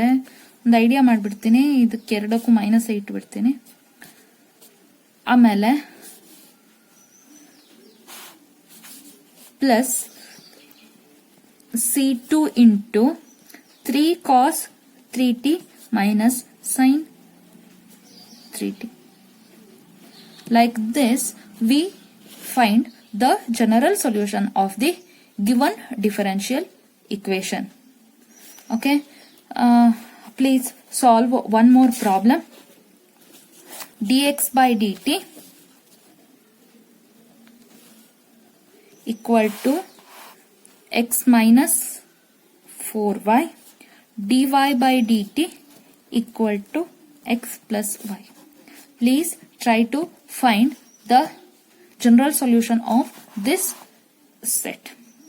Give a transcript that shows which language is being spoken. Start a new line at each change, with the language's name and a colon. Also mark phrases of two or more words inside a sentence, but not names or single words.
Kannada: ಒಂದು ಐಡಿಯಾ ಮಾಡ್ಬಿಡ್ತೀನಿ, ಇದಕ್ಕೆ ಎರಡಕ್ಕೂ ಮೈನಸ್ ಇಟ್ಬಿಡ್ತೀನಿ.
English: ಆಮೇಲೆ plus c2 into 3 cos 3t minus sin 3t. Like this, we find the general solution of the given differential equation. Okay, please solve one more problem. dx by dt equal to x minus 4y, dy by dt equal to x plus y. Please try to find the general solution of this set.